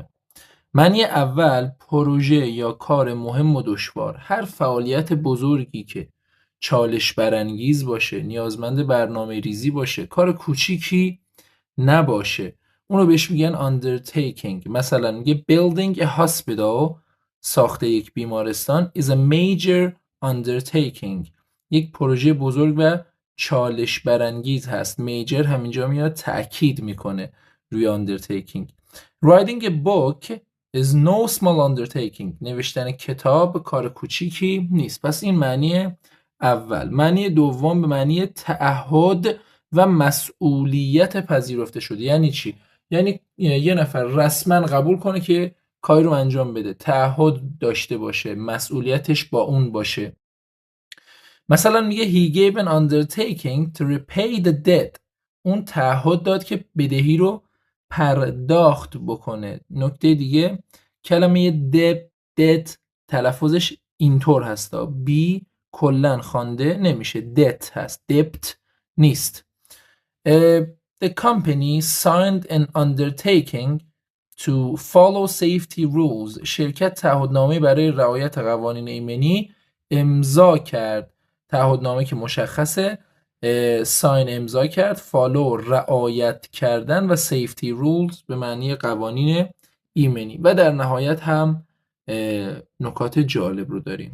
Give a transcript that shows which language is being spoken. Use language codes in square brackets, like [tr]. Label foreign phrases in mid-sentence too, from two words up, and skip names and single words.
[fa] معنی اول پروژه یا کار مهم و دشوار. هر فعالیت بزرگی که چالش برانگیز باشه، نیازمند برنامه ریزی باشه، کار کوچیکی نباشه، اونو بهش میگن undertaking. [en] مثلا میگه building a hospital، [fa] ساخت یک بیمارستان [en] is a major undertaking، [fa] یک پروژه بزرگ و چالش برانگیز هست. major همینجا میاد تأکید میکنه روی undertaking. [en] writing a book is no small undertaking، [fa] نوشتن کتاب کار کوچیکی نیست. پس این معنی اول. معنی دوم به معنی تعهد و مسئولیت پذیرفته شده. یعنی چی؟ یعنی یه نفر رسما قبول کنه که کاری رو انجام بده، تعهد داشته باشه، مسئولیتش با اون باشه. [en] مثلا میگه he gave an undertaking to repay the debt، [fa] اون تعهد داد که بدهی رو پرداخت بکنه. نکته دیگه کلمه debt تلفظش اینطور هستا، بی کلن خوانده نمیشه، debt هست، debt نیست. [en] The company signed an undertaking to follow safety rules، [fa] شرکت تعهدنامه برای رعایت قوانین ایمنی امضا کرد. تعهدنامه که مشخصه، ساین امضا کرد، فالو رعایت کردن و [en] safety rules [fa] به معنی قوانین ایمنی. و در نهایت هم نکات جالب رو داریم.